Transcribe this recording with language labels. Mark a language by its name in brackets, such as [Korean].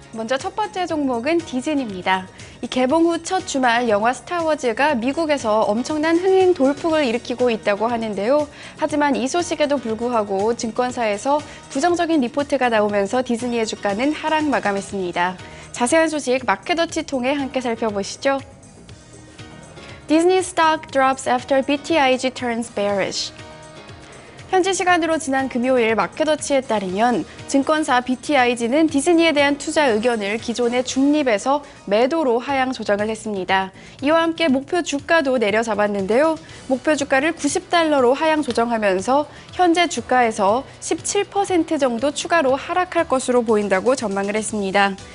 [Korean] 먼저 첫 번째 종목은 디즈니입니다. 이 개봉 후 첫 주말 영화 스타워즈가 미국에서 엄청난 흥행 돌풍을 일으키고 있다고 하는데요. 하지만 이 소식에도 불구하고 증권사에서 부정적인 리포트가 나오면서 디즈니의 주가는 하락 마감했습니다. 자세한 소식 마켓워치 통해 함께 살펴보시죠. [English] Disney stock drops after BTIG turns bearish. [Korean] 현지 시간으로 지난 금요일 마켓워치에 따르면 증권사 BTIG는 디즈니에 대한 투자 의견을 기존의 중립에서 매도로 하향 조정을 했습니다. 이와 함께 목표 주가도 내려잡았는데요. 목표 주가를 $90로 하향 조정하면서 현재 주가에서 17% 정도 추가로 하락할 것으로 보인다고 전망을 했습니다.